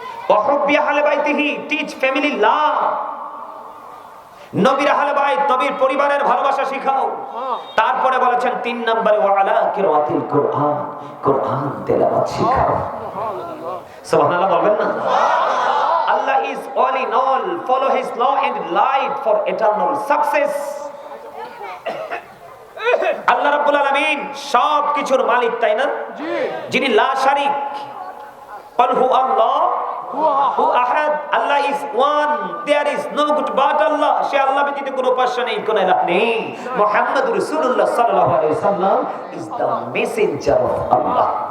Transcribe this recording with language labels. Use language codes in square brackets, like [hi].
[ar] ওয়া হুব্বি আহলি বাইতিহি, [en] teach family love, [bn] নবীর আহলে বাইত, নবীর পরিবারের ভালোবাসা শিখাও। তারপরে বলেছেন 3 নম্বরে [ar] ওয়া আলা কিরাতিল কুরআন, [bn] কুরআন তেলাওয়াত শিখাও। সুবহানাল্লাহ বলবেন না? [en] Allah is all in all, follow his law and light for eternal success. [bn] আল্লাহ রাব্বুল আলামিন সব কিছুর মালিক, তাই না? জি। যিনি লা শারিক, [ar] ক্বাল হু আল্লাহ হু আহাদ, [en] Allah is one, there is no god but Allah, [bn] সে আল্লাহ ব্যতীত কোনো উপাস্য নেই, কোনো ইলাহ নেই। [ar] মুহাম্মদুর রাসূলুল্লাহ সাল্লাল্লাহু আলাইহি সাল্লাম [en] Is the messenger of Allah.